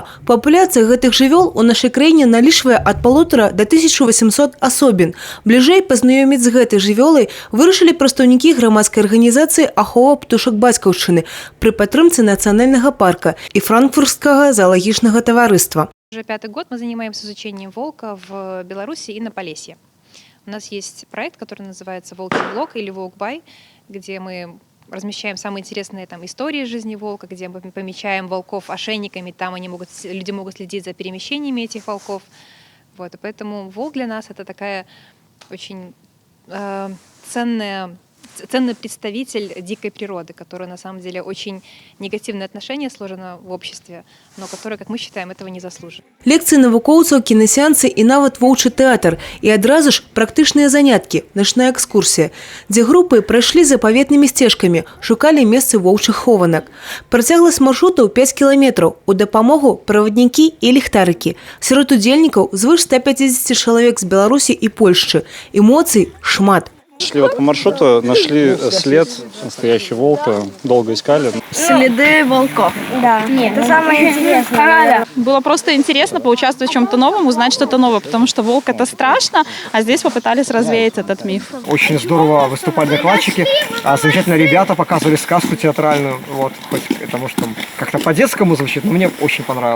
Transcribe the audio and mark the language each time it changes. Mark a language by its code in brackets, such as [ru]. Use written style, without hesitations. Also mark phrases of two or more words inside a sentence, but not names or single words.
[be] Папуляцыя гэтых жывёл у нашай краіне налічвае ад 1,5 до 1800 асобін. Бліжэй пазнаёміць з гэтай жывёлай вырашылі прадстаўнікі грамадскай арганізацыі «Ахова птушак бацькаўшчыны» пры падтрымцы нацыянальнага парка і франкфуртскага заалагічнага таварыства. [ru] Уже 5-й год мы занимаемся изучением волка в Беларуси и на Полесье. У нас есть проект, который называется «Волчий блок» или «Волкбай», где мы размещаем самые интересные там истории жизни волка, где мы помечаем волков ошейниками, там люди могут следить за перемещениями этих волков. Вот, и поэтому волк для нас это такая очень ценный представитель дикой природы, который на самом деле очень негативное отношение сложено в обществе, но который, как мы считаем, этого не заслуживает. [be] Лекцыі навукоўцаў, кінасеансы і нават воўчы тэатр. І адразу ж практычныя заняткі, начная экскурсія, дзе групы прайшлі запаветнымі сцежкамі, шукалі месцы воўчых хованак. Працягласць маршрутаў 5 кіламетраў, у дапамогу праваднікі і ліхтарыкі. Сярод удзельнікаў звыш 150 чалавек з Беларусі і Польшчы. Эмоцый шмат. [ru] Шли вот по маршруту, нашли след настоящего волка, долго искали. Следы волков. Да, нет, это самое интересное. Было просто интересно поучаствовать в чем-то новом, узнать что-то новое, потому что волк это страшно, а здесь попытались развеять этот миф. Очень здорово выступали докладчики, замечательно ребята показывали сказку театральную, вот, хоть потому что как-то по-детскому звучит, но мне очень понравилось.